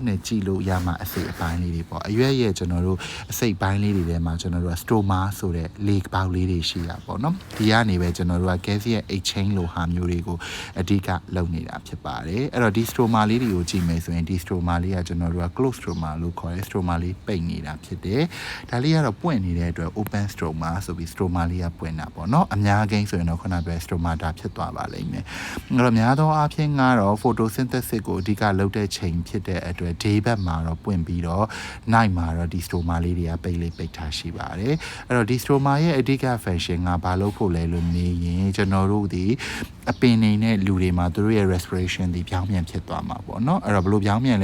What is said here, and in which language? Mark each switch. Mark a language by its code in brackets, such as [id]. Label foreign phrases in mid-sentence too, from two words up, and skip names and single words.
[my] နဲ့ကြည့်လို့ရမှာအစိတ်အပိုင်းလေးတွေပေါ့အရွက်ရဲ့ကျွန်တော်တို့အစိတ်ပိုင်းလေးတွေထဲမှာကျွန်တော်တို့က stoma ဆိုတဲ့လေပေါက်လေးတွေရှိတာပေါ့နော်ဒီကနေပဲကျွန်တော်တို့က [en] calcium exchange [my] လိုဟာမျိုးတွေကိုအဓိကလုပ်နေတာဖြစ်ပါတယ်အဲ့တော့ဒီ stoma လေးတွေကိုကြည့်မယ်ဆိုရင်ဒီ stoma လေးကကျွန်တော်တို့က [en] closed stroma [my] လို့ခေါ်တယ် stroma လေးပိတ်နေတာဖြစ်တယ်ဒါလေးကတော့ပွင့်နေတဲ့အတွက် [en] open stroma [my] ဆိုပြီး stroma လေးကပွင့်တာပေါ့နော်အများကိန်းဆိုရင်တော့ခုနပြော stomata ဖြစ်သွား ပါလိမ့်မယ်အဲ့တော့များသောအားဖြင့်ကတော့ photosynthesis ကိုအဓိကလုပ်တဲ့ချိန်ဖြစ်တဲ့အတွက် day ဘက်မှာတော့ပွင့်ပြီးတော့ night မှာတော့ဒီ stoma လေးတွေကပိတ်လေးပိတ်ထားရှိပါတယ်အဲ့တော့ဒီ stoma ရဲ့အဓိက function ကဘာလို့ဖို့လဲလို့မေးရင်ကျွန်တော်တို့ဒီအပင်နေနဲ့လူတွေမှာသူတို့ရဲ့ respiration ဒီပြောင်းပြန်ဖြစ်သွားမှာပေါ့နော်အဲ့တော့ဘယ်လိုပြောင်းပြန်